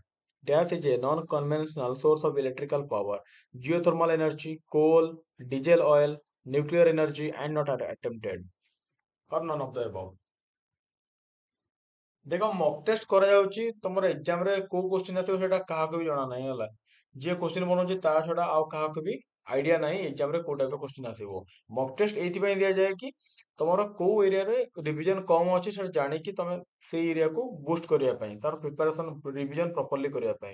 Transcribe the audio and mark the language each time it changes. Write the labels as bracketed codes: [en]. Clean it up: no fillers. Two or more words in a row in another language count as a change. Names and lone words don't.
[en] Dash is a non-conventional source of electrical power. Geothermal energy, coal, diesel oil, nuclear energy, and not attempted. Or none of the above. [or] ଦେଖ [en] mock test [or] କରାଯାଉଛି ତମର ଏକ୍ଜାମ ରେ କୋଉ କୋଶ୍ଚିନ୍ ଆସିବ ସେଟା କାହାକୁ ବି ଜଣା ନାହିଁ ହେଲା। ଯିଏ କୋଶ୍ଚିନ୍ ବନଉଛି ତା ଛଡା ଆଉ କାହାକୁ ବି ଆଇଡିଆ ନାହିଁ ଏକ୍ଜାମ ରେ କୋଉ ଟାଇପ ର କୋଶ୍ଚିନ୍ ଆସିବ। [en] mock test [or] ଏଇଥିପାଇଁ ଦିଆଯାଏ କି ତମର କୋଉ ଏରିଆରେ ରିଭିଜନ କମ ଅଛି ସେଟା ଜାଣିକି ତମେ ସେଇ ଏରିଆକୁ ବୁଷ୍ଟ କରିବା ପାଇଁ, ତାର [en] preparation revision properly [or] କରିବା ପାଇଁ।